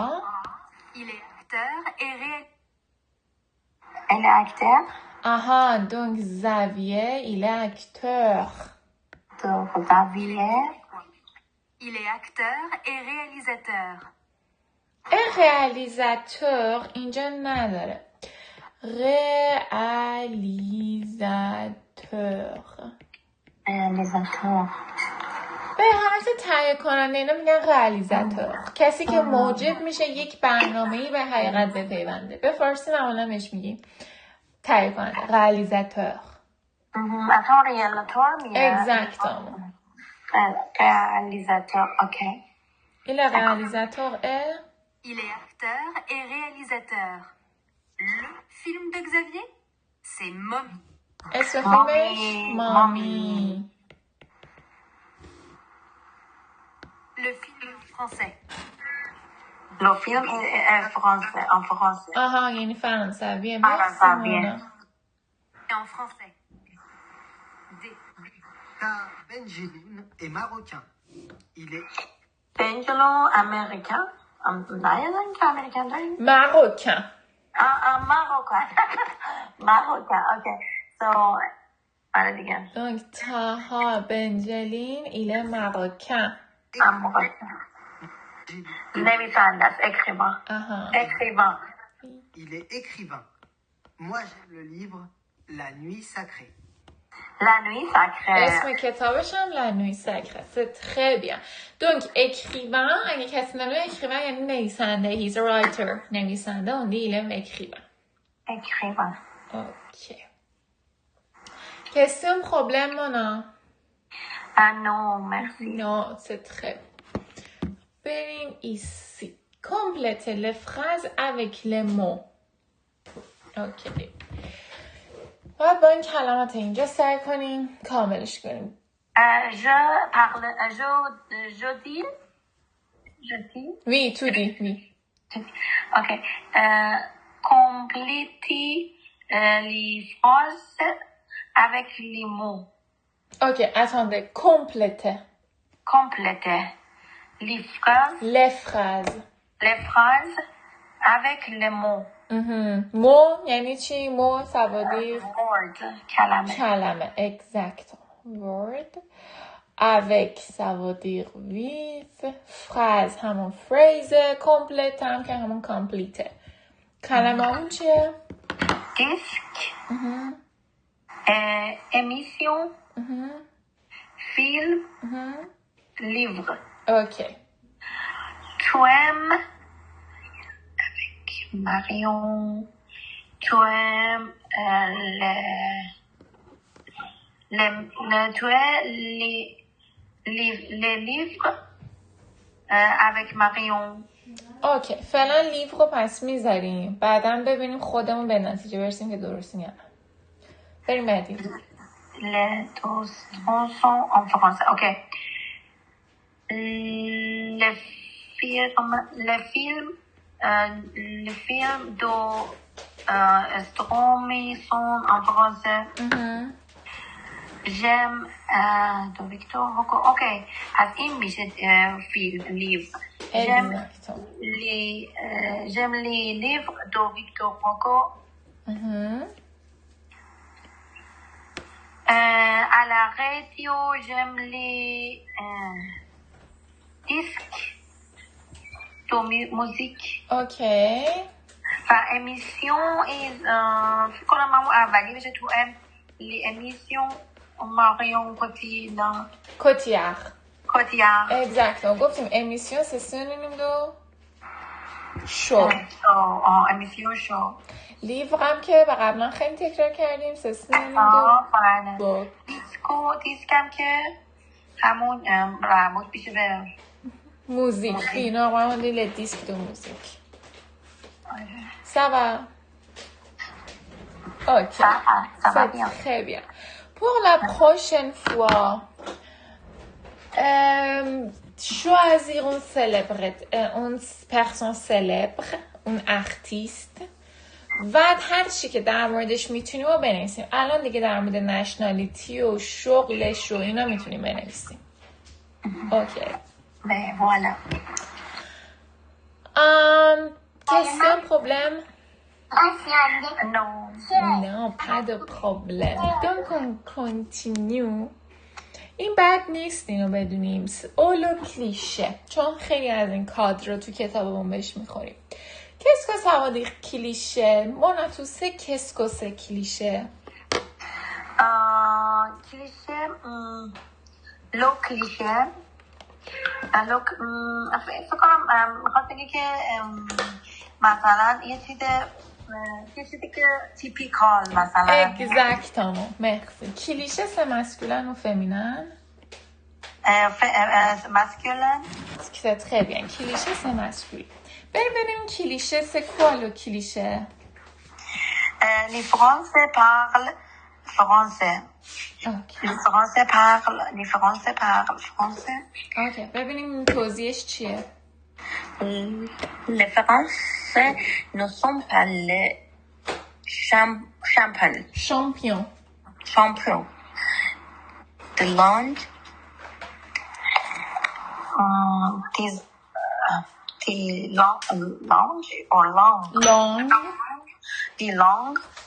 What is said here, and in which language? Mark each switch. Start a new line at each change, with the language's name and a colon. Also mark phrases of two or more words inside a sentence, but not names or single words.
French: Il est acteur et Elle est acteur. Donc Xavier, il est acteur. Donc, Xavier. Il est acteur et réalisateur.
Persian: réalisateur اینجا نداره.
French: réalisateur. Réalisateur.
Persian: به حالت تهیه کننده اینا میگن réalisateur. کسی که موجب میشه یک برنامه‌ای به حقیقت بپیونده. به فارسی معمولا بهش میگیم تهیه کننده.
French: réalisateur. Attends, réalisateur, mais... Exactement. Réalisateur, ok. Il est réalisateur et... Il est acteur et réalisateur. Le film de Xavier, c'est Mommy.
Persian: اسم فیلمش مامی.
French: Le film français. Le film est français, en français.
Persian: یعنی فرانسویه. فرانسویه.
French: Et en français. Car Benjeloun est marocain. Il est Benjelloun américain. Américain, américain. Marocain. Marocain. Marocain, ok. So, allez, again. Donc, Taha Benjelin, il est marocain. Marocain.
Persian: نویسنده است،
French: écrivain. Écrivain. Il est écrivain. Moi, j'aime le livre La Nuit Sacrée. La Nuit Sacrée.
Persian: اسم کتابش هم La Nuit Sacrée.
French: C'est très bien. Donc, écrivain,
Persian: اگه کسی نمیدونه écrivain یعنی نویسنده.
English: He's a writer.
Persian: نویسنده.
French: On dit il aime écrivain. Écrivain. Ok. Question problème, Mona? Ah non, merci. Non, c'est très bien. بریم ici. Complétez les phrases avec les mots. Ok.
Persian: باید با این کلمات اینجا سعی کنیم کاملش کنیم.
French: Je parle, je dis. Oui, tu dis, oui. Ok. Complétez les phrases avec les mots. Ok, attendez. Complétez. Complétez les phrases. Les phrases. Les phrases avec les mots.
Persian: مو یعنی چی؟ مو سوادی Word. کلمه. کلمه.
French: Exactement. Word. Avec سوادی with.
Persian: Phrase همون phrase. Complete هم که همون complete. کلمه همون چیه؟
French: Disque. Émission. Film. Livre. Ok. Tu aimes avec Marion. Tu aimes les livres avec Marion.
Persian: اوکی فعلا لیو رو پس میذاریم بعدا ببینیم خودمون به نتیجه برسیم که درستیم یا نه. بریم بعدی.
French: Les deux sont en français. Ok. Les films de Stromae sont en français. J'aime de Victor Hugo. Ok.
Persian: از این میشه فیلم لیو.
French: J'aime les livres de Victor Hugo. À la radio, j'aime les disques de musique. Ok. émission et
Persian: فکر کنم همون اولی بشه تو ام
French: les émissions
Persian: ماریون کوتیار اگزکت گفتیم امیسیون
French: c'est synonyme de
Persian: شو امیسیون شو لیورم که به قبلا خیلی تکرار کردیم
French: c'est synonyme de
Persian: book دیسکم که همون مربوط میشه به
French: موزیک normalement on dit les disques de musique ça va ok c'est très bien pour la prochaine fois choisir une personne célèbre un artiste
Persian: و هر چی که در موردش میتونیم رو بنویسیم. الان دیگه در مورد نشنالیتی و شغلش و اینا میتونیم بنویسیم. اوکی.
French: voilà. Question, problème? Non. Non, pas de problème. Donc on continue.
Persian: این بد نیست اینو بدونیم. اولو کلیشه. چون خیلی از این کادر رو تو کتابمون بهش میخوریم.
French: Qu'est-ce que ça veut dire cliché? Bon, tu sais qu'est-ce que c'est cliché?
Persian: کلیشه
French: le cliché
Persian: لو فکر کنم میخواد بگه که مثلا یه چیزی که تیپیکال مثلا
French: Exactement, merci. Cliché c'est masculin ou féminin? Masculin. C'est très bien. Cliché c'est masculin.
Persian: ببینیم کلیشه
French: c'est quoi le cliché? Les Français parlent français. Okay. Les Français parlent français.
Persian: Okay. ببینیم توضیحش چیه؟
French: Les Français ne sont pas les champions de langue. Die langue